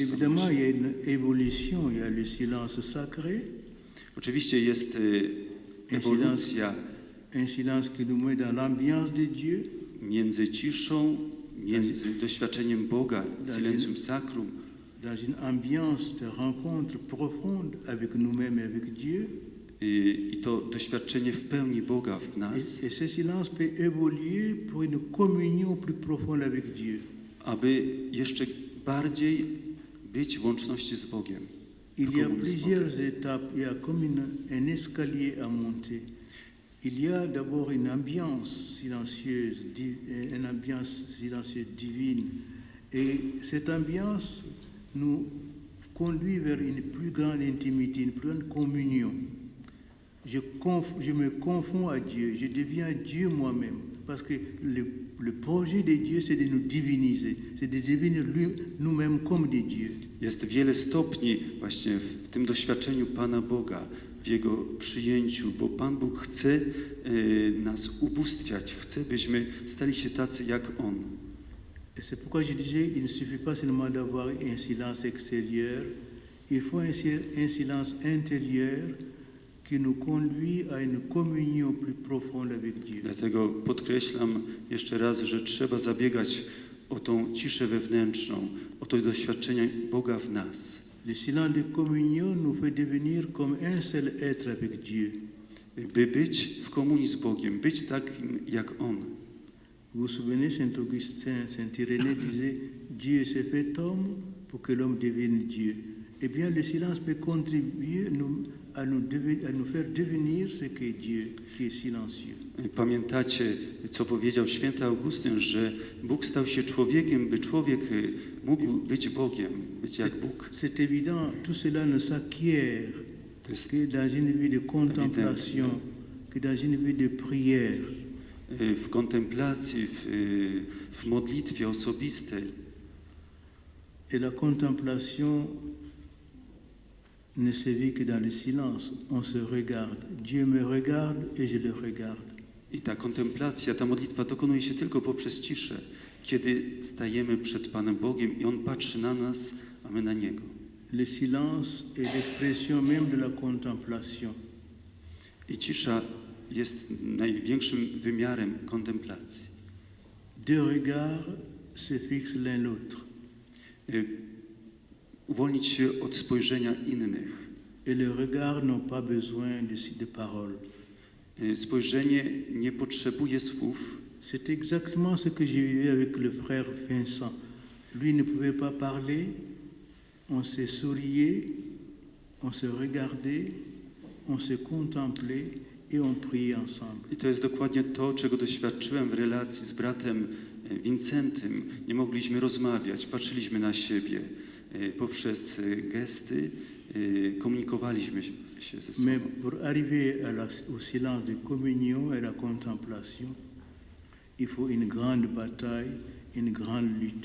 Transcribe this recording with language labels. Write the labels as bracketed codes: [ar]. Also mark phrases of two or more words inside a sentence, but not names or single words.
[fr] Évidemment, il y a une évolution, il y a le silence sacré, [pl] Oczywiście jest ewolucja [fr] un silence qui nous met dans l'ambiance de Dieu, [pl] między ciszą, między doświadczeniem Boga, [la] silencium sacrum, [fr] dans une ambiance de rencontre profonde avec nous-mêmes et avec Dieu. [pl] i to doświadczenie w pełni Boga w nas, [fr] Et ce silence peut évoluer pour une communion plus profonde avec Dieu. [pl] aby jeszcze bardziej być w łączności z Bogiem. w [fr] Il y a [pl] komunii z Bogiem. [fr] plusieurs étapes, il y a comme un escalier à monter. Il y a d'abord une ambiance silencieuse, une ambiance silencieuse divine. Et cette ambiance nous conduit vers une plus grande intimité, une plus grande communion. Je me confonds à Dieu, je deviens Dieu moi-même. Parce que le projet de Dieu, c'est de nous diviniser, c'est de devenir nous-mêmes comme des dieux. [pl] Jest wiele stopni właśnie w tym doświadczeniu Pana Boga, w Jego przyjęciu, bo Pan Bóg chce nas ubóstwiać, chce, byśmy stali się tacy jak On. [fr] Et c'est pourquoi je disais, il ne suffit pas seulement d'avoir un silence extérieur, il faut un silence intérieur qui nous conduit à une communion plus profonde avec Dieu. [pl] Dlatego podkreślam jeszcze raz, że trzeba zabiegać o tą ciszę wewnętrzną, o to doświadczenie Boga w nas. [fr] Le silence de communion nous fait devenir comme un seul être avec Dieu. [pl] By być w komunii z Bogiem, być takim jak On. [fr] Vous vous souvenez, Saint Augustin, Saint Irénée disait, Dieu s'est fait homme pour que l'homme devienne Dieu. Eh bien, le silence peut contribuer à nous faire devenir ce qu'est Dieu, qui est silencieux. [pl] Pamiętacie, co powiedział święty Augustyn, że Bóg stał się człowiekiem, by człowiek mógł być Bogiem, być jak Bóg. [fr] C'est évident, tout cela ne s'acquiert que dans une vie de contemplation, que dans une vie de prière. [pl] W kontemplacji, w modlitwie osobistej. [fr] Et la contemplation ne se vit que dans le silence. On se regarde. Dieu me regarde et je le regarde. [pl] I ta kontemplacja, ta modlitwa dokonuje się tylko poprzez ciszę, kiedy stajemy przed Panem Bogiem i On patrzy na nas, a my na Niego. [fr] Le silence est l'expression même de la contemplation. [pl] I cisza jest największym wymiarem kontemplacji. [fr] Deux regards se fixent l'un l'autre. [pl] Uwolnić się od spojrzenia innych. [fr] Et les regards n'ont pas besoin de paroles. [pl] Spojrzenie nie potrzebuje słów. [fr] C'est exactement ce que j'ai vécu avec le frère Vincent. Lui ne pouvait pas parler, on se souriait, on se regardait, on se contemplait et on priait ensemble. [pl] I to jest dokładnie to, czego doświadczyłem w relacji z bratem Wincentym. Nie mogliśmy rozmawiać, patrzyliśmy na siebie. Poprzez gesty komunikowaliśmy się ze sobą. [fr] Mais pour arriver au silence de communion et la contemplation, il faut une grande bataille, une grande lutte.